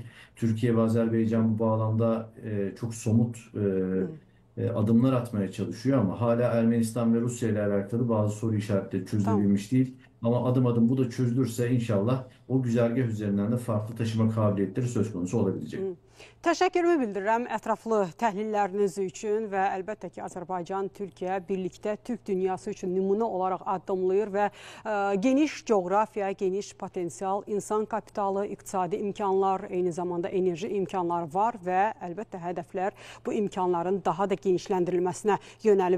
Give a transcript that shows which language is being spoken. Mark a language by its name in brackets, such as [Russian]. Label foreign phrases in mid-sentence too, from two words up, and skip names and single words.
[Turkish] Türkiye ve Azerbaycan bu bağlamda çok somut adımlar atmaya çalışıyor ama hala Ermenistan ve Rusya ile alakalı bazı soru işaretleri çözülebilmiş değil. Ama adım adım bu da çözülürse inşallah o güzergah üzerinden de farklı taşıma kabiliyetleri söz konusu olabilecek. [Azerbaijani] Təşəkkürümü bildirirəm ətraflı təhlilləriniz üçün və əlbəttə ki, Azərbaycan, Türkiyə birlikdə Türk dünyası üçün nümunə olaraq addımlayır və geniş coğrafiya, geniş potensial, insan kapitalı, iqtisadi imkanlar, eyni zamanda enerji imkanları var və əlbəttə hədəflər bu imkanların daha da genişləndirilməsinə yönəlib.